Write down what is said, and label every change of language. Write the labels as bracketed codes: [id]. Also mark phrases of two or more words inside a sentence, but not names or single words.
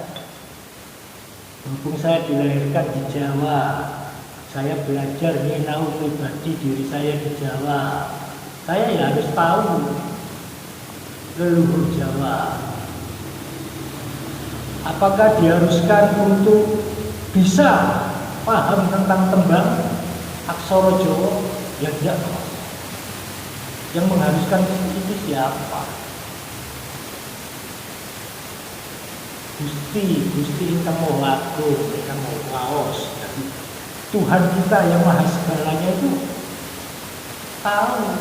[id] Berhubung saya dilahirkan di Jawa, saya belajar mengenal pribadi diri saya di Jawa. Saya ya harus tahu leluhur Jawa. Apakah diharuskan untuk bisa paham tentang tembang aksara Jawa? Ya tidak. Yang mengharuskan itu siapa? [jv] Gusti ingkang Maha Agung, ingkang Maha Waos. [id] Jadi Tuhan kita yang Maha Segalanya itu tahu.